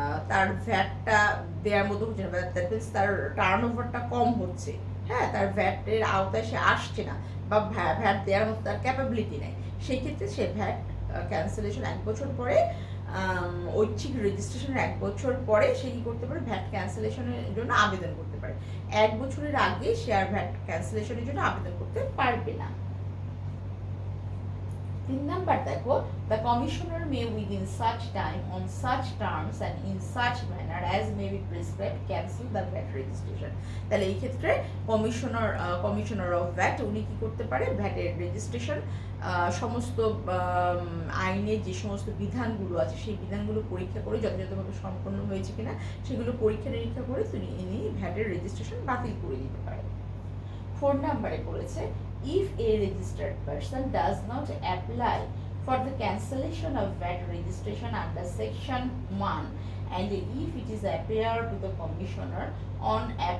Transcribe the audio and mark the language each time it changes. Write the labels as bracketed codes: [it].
[bn] তার ভ্যাটটা দেওয়ার মতো হচ্ছে না, দ্যাট মিনস তার টার্ন ওভারটা কম হচ্ছে, হ্যাঁ, তার ভ্যাটের আওতায় সে আসছে না, বা ভ্যাট দেওয়ার মতো তার ক্যাপাবিলিটি নেই, সেই ক্ষেত্রে সে ভ্যাট ক্যান্সেলেশন 1 বছর পরে, ঐচ্ছিক রেজিস্ট্রেশনের 1 বছর পরে সে কি করতে পারে, ভ্যাট ক্যান্সেলেশনের জন্য আবেদন করতে পারে। 1 বছরের আগে সে আর ভ্যাট ক্যান্সেলেশনের জন্য আবেদন করতে পারবে না। [en] 3 number দেখো, the commissioner may within such time, on such terms, and in such manner as may be prescribed cancel the VAT registration. [bn] তাহলে এই ক্ষেত্রে কমিশনার অফ ভ্যাট উনি কি করতে পারে, ভ্যাটের রেজিস্ট্রেশন সমস্ত আইনের যে সমস্ত বিধানগুলো আছে সেই বিধানগুলো পরীক্ষা করে যথাযথভাবে সম্পন্ন হয়েছে কিনা সেগুলো পরীক্ষা নিরীক্ষা করে ইনি ভ্যাটের রেজিস্ট্রেশন বাতিল করে দিতে পারে। [en] 4 নম্বরে বলেছে if a registered person does not apply for the cancellation of VAT registration under section 1, and if it is appear to the commissioner on